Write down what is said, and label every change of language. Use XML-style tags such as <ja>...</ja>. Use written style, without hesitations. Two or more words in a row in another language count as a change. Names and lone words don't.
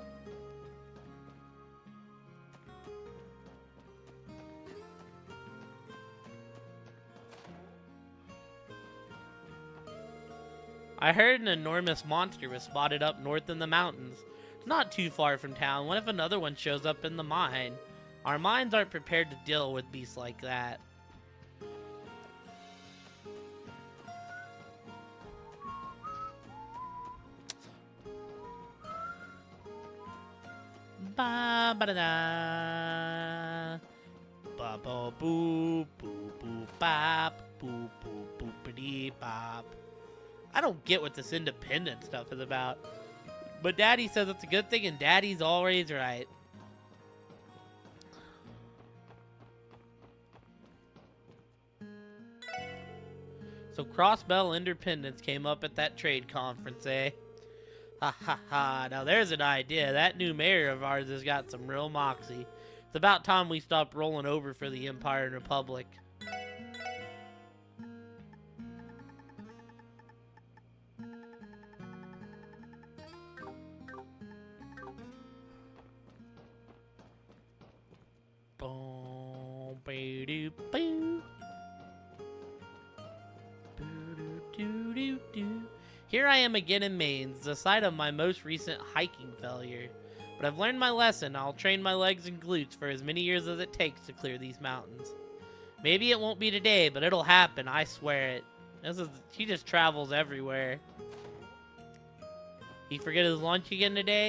<en>I heard an enormous monster was spotted up north in the mountains. It's not too far from town. What if another one shows up in the mine? Our minds aren't prepared to deal with beasts like that. Ba ba da da. Ba ba boo boo boo bop boo boo boo dee bop. I don't get what this independent stuff is about. But Daddy says it's a good thing, and Daddy's always right. So Crossbell Independence came up at that trade conference, eh? Ha ha ha, now there's an idea. That new mayor of ours has got some real moxie. It's about time we stopped rolling over for the Empire and Republic. Boom, ba-doo, boo. Boo-doo-doo-doo-doo. Here I am again in Mainz, the site of my most recent hiking failure. But I've learned my lesson. I'll train my legs and glutes for as many years as it takes to clear these mountains. Maybe it won't be today, but it'll happen, I swear it. He just travels everywhere. He forget his lunch again today?</en>